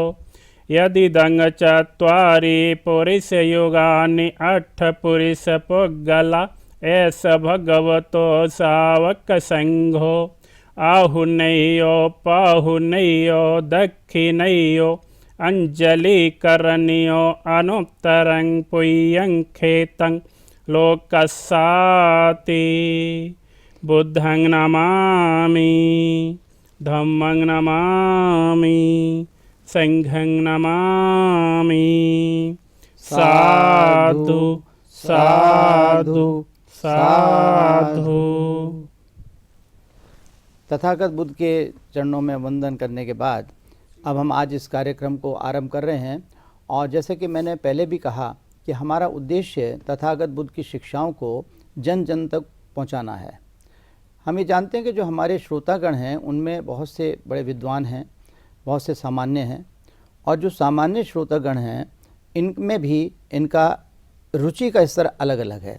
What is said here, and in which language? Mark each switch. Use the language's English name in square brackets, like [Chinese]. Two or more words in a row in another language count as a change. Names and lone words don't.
[Pali] यदिदं चत्वारि पुरुषयुगानि अट्ठपुरुषपुद्गला एष भगवतो सावकसंघो। आहुनयो पाहुनयो दक्षिणयो अंजलिकरणयो अनुत्तरं पुय्यं खेतं लोकस्याति। बुद्धं नमामि, धम्मं नमामि, संघं नमामि। साधु साधु साधु। [Hindi] तथागत बुद्ध के चरणों में वंदन करने के बाद अब हम आज इस कार्यक्रम को आरंभ कर रहे हैं। और जैसे कि मैंने पहले भी कहा कि हमारा उद्देश्य तथागत बुद्ध की शिक्षाओं को जन जन तक पहुंचाना है। हम ये जानते हैं कि जो हमारे श्रोतागण हैं उनमें बहुत से बड़े विद्वान हैं, बहुत से सामान्य हैं, और जो सामान्य श्रोतागण हैं इनमें भी इनका रुचि का स्तर अलग अलग है।